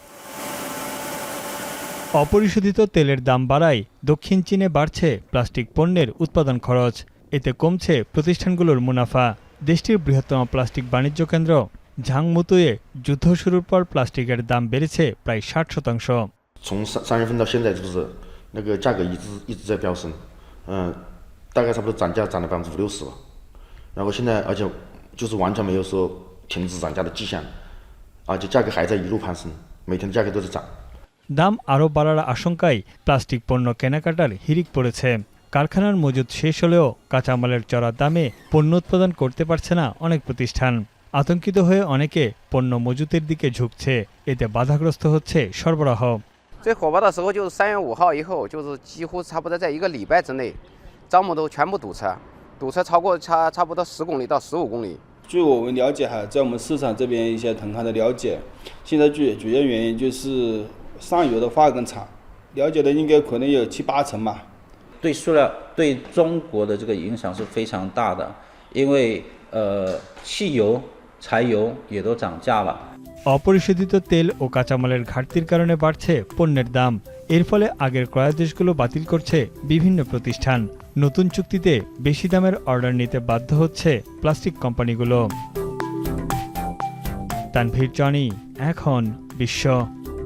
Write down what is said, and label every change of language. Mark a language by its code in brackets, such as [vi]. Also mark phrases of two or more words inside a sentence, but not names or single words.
[bn] অপরিশোধিত তেলের দাম বাড়ায় দক্ষিণ চীনে বাড়ছে প্লাস্টিক পণ্যের উৎপাদন খরচ। এতে কমছে প্রতিষ্ঠানগুলোর মুনাফা। দেশটির বৃহত্তম প্লাস্টিক বাণিজ্য কেন্দ্র ঝাংমুতুয়ে যুদ্ধ শুরুর পর প্লাস্টিকের দাম বেড়েছে প্রায় 60%। [zh] 从3月份到现在，就是那个价格一直在飙升，大概差不多涨了50%-60%吧。然后现在，而且就是完全没有说停止涨价的迹象，而且价格还在一路攀升，每天的价格都在涨。 [bn] দাম আরও বাড়ার আশঙ্কায় প্লাস্টিক পণ্য কেনাকাটার হিড়িক পড়েছে। কারখানার মজুদ শেষ হলেও কাঁচামালের চড়া দামে পণ্য উৎপাদন করতে পারছে না অনেক প্রতিষ্ঠান। আতঙ্কিত হয়ে অনেকে পণ্য মজুতের দিকে ঝুঁকছে। এতে বাধাগ্রস্ত হচ্ছে সরবরাহ। [zh] 最火爆的时候就是3月5号以后，就是几乎差不多在1个礼拜之内，樟木都全部堵车超过差不多10公里到15公里。据我们了解哈，在我们市场这边一些同行的了解，现在主要原因就是上游的化工厂，了解的应该可能有7-8成吧。对塑料对中国的这个影响是非常大的，因为汽油、柴油也都涨价了。 [bn] অপরিশোধিত তেল ও কাঁচামালের ঘাটতির কারণে বাড়ছে পণ্যের দাম। এর ফলে আগের ক্রয়াদেশগুলো বাতিল করছে বিভিন্ন প্রতিষ্ঠান। নতুন চুক্তিতে বেশি দামের অর্ডার নিতে বাধ্য হচ্ছে প্লাস্টিক কোম্পানিগুলো। তানভীর জনি, এখন বিশ্ব।